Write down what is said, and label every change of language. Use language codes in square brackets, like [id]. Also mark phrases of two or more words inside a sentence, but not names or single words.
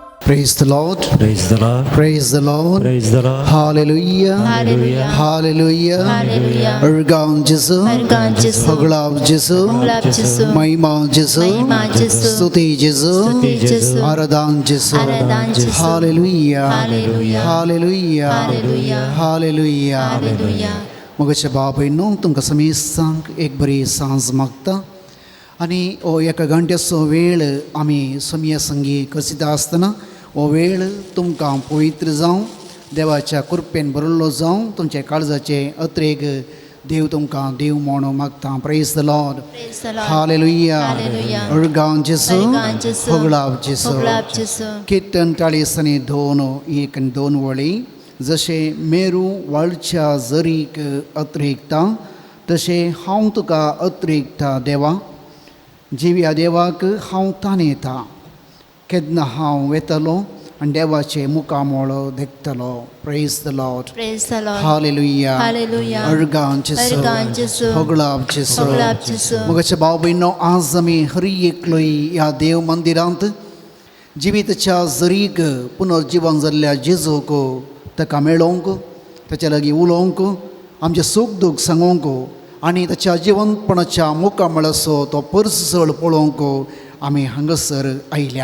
[en] Praise the Lord. Praise the Lord. Praise the Lord. Praise the Lord. Hallelujah. Hallelujah. Hallelujah. Hallelujah. [kok] Ergan Jesu. Ergan Jesu. Hoglab Jesu. Hoglab Jesu. Mahima Jesu. Mahima Jesu. Stuti Jesu. Stuti Jesu. Aradan Jesu. Aradan Jesu. [en] Hallelujah. Hallelujah. Hallelujah. Hallelujah. Hallelujah. Hallelujah. [kok] मगच्या बाबांनो तुमकां समी सांग एक बरी सांज मागता आनी हो एका घंट्याचो वेळ आमी समिया संगी करता आसतना हो वेळ तुमकां पवित्र जावं देवाच्या कृपेन भरिल्लो जावं तुमच्या काळजाचे अत्रेक देव तुमकां देव म्हणून मागता. [en] Praise the Lord. Praise the Lord. हालेलुया. Hallelujah. [kok] अर्गांव जेसू. अर्गांव जेसू. होगलाब जेसू. होगलाब जेसू. कीर्तन 40 आनी 2 वळी. जशे मेरू वाळच्या जरीक अतिरिक्ता तशे हांव तुका अतिरिक्ता देवा. जिव्या देवाक हांव ताणयता. केन्ना हांव वेतलो आनी देवाचे मुखामोळ देखतलो. [en] Praise the Lord. Praise the Lord. हालेलुया. Hallelujah. [kok] अर्गांव जेसू. अर्गांव जेसू. होगलाब जेसू. होगलाब जेसू. मगच्या भाव भयणो आज आमी हर एकलोय ह्या देव मंदिरांत जिविताच्या जरीक पुनर्जीवन जाल्ल्या जेजूक ताका मेळोवंक ताच्या लागीं उलोवंक आमचें सूख दूख सांगोवंक आनी ताच्या जिवंतपणाच्या मुखामळाचो तो परसळ पळोवंक आमी हांगासर आयल्या.